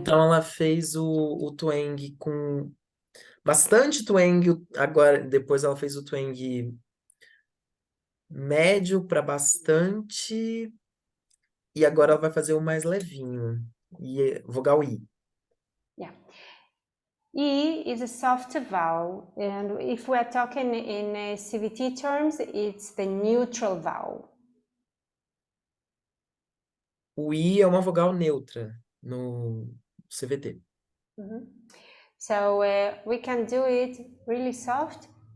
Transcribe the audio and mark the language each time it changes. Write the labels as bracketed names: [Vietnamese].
[Portuguese] Então ela fez o twang com bastante twang, agora depois ela fez o twang médio para bastante, e agora ela vai fazer o mais levinho, vogal I. [English] Yeah. E is a soft vowel, and if we're talking in CVT terms, it's the neutral vowel. [Portuguese] O I é uma vogal neutra no CVT. [English] So we can do it really soft.